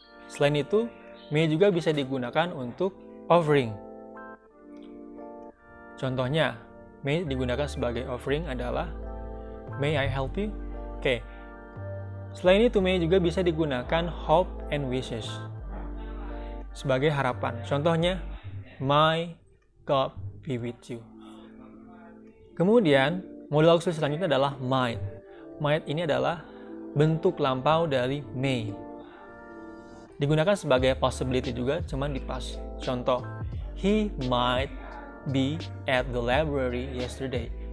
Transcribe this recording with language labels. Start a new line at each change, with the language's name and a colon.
Indonesian: Selain itu, may juga bisa digunakan untuk offering. Contohnya, may digunakan sebagai offering adalah
English: may I help you?
Indonesian: Oke. Selain itu, may juga bisa digunakan hope and wishes sebagai harapan.
English: Contohnya, my God be with you.
Indonesian: Kemudian, modal auxiliary selanjutnya adalah might. Might ini adalah bentuk lampau dari may. Digunakan sebagai possibility juga, cuman di past.
English: Contoh, he might be at the library yesterday.